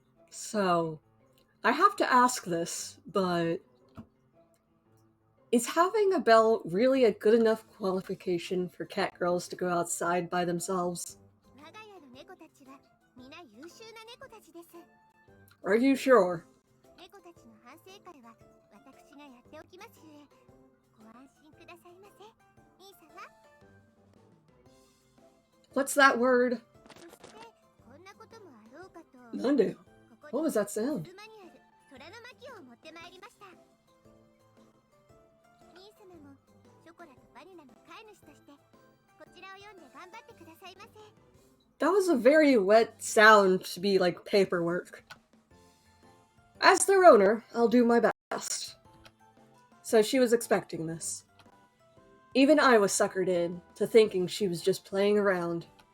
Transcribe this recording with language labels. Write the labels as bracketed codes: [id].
[en] So, I have to ask this, but is having a bell really a good enough qualification for cat girls to go outside by themselves? [ja] 我が家の猫たちは皆優秀な猫たちです。 [en] Are you sure? [ja] 猫たちの反省会は私がやっておきますゆえ、ご安心くださいませ。兄様。 [en] What's that word? [ja] そしてこんなこともあろうかと。 Nande. ここ [en] What [ja] に [en] was that sound? [ja] 鈴間にある虎の巻を持ってまいりました。兄様もショコラとバニラの飼い主としてこちらを読んで頑張ってくださいませ。 [en] That was a very wet sound to be like paperwork. As their owner, I'll do my best. So she was expecting this. Even I was suckered in to thinking she was just playing around.